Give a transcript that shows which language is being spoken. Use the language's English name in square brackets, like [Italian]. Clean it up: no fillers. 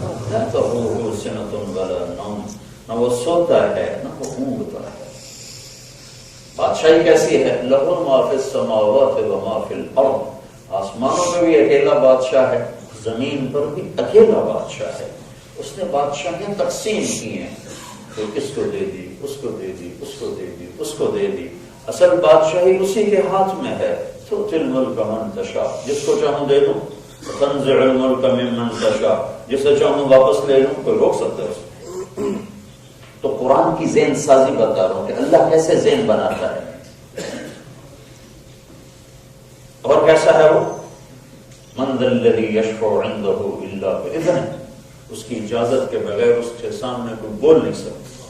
[Urdu] نہ تو وہ سنتن والا نوم, نہ وہ سوتا ہے نہ وہ اونگتا ہے. بادشاہی کیسی ہے؟ [Arabic] لہ ما فی السماوات و ما فی الارض. [Urdu] آسمانوں میں بھی اکیلا بادشاہ ہے, زمین پر بھی اکیلا بادشاہ ہے. اس نے بادشاہیں تقسیم کی ہیں, تو اس کو دے دی, اس کو دے دی, اس کو دے دی, اس کو دے دی. اصل بادشاہی اسی کے ہاتھ میں ہے. [Arabic] تؤتی الملک من تشاء, [Urdu] جس کو چاہوں دے دوں. [Arabic] تنزع الملک ممن تشاء, [Urdu] جسے چاہوں واپس لے لوں. کوئی روک سکتا ہے اس کو؟ تو قرآن کی ذہن سازی بتا رہا ہوں کہ اللہ کیسے ذہن بناتا ہے اور کیسا ہے وہ. [Arabic] من ذا الذی یشفع عنده الا باذنہ, [Urdu] اس کی اجازت کے بغیر اس کے سامنے کوئی بول نہیں سکتا.